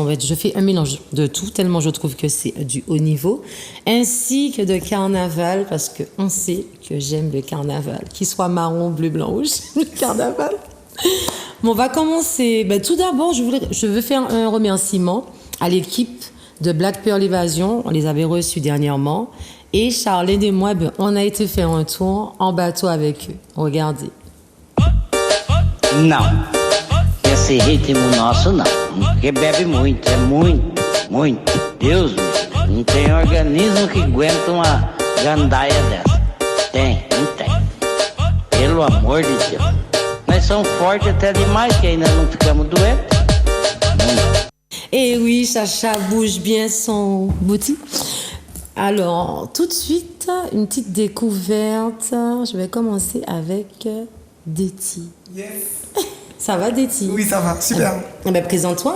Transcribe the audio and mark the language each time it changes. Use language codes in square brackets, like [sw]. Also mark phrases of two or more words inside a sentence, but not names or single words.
[fr] En fait, je fais un mélange de tout tellement je trouve que c'est du haut niveau, ainsi que de carnaval parce que on sait que j'aime le carnaval, qu'il soit marron, bleu, blanc, rouge, le carnaval. Bon, on va commencer. Tout d'abord, je veux faire un remerciement à l'équipe de Black Pearl Évasion. On les avait reçus dernièrement. Et Charlène et moi, on a été faire un tour en bateau avec eux. Regardez. [pt] Não, esse ritmo nosso não, porque bebe muito, é muito, muito. Deus, não tem organismo que aguenta uma gandaia dessa. Tem, não tem. Pelo amor de Deus. Nós somos fortes até demais, que ainda não ficamos doentes. [fr] Et oui, Chacha bouge bien son bouti. Alors, tout de suite, une petite découverte. Je vais commencer avec Déti. Yes. Ça va, Déti? Oui, ça va, super. Présente-toi.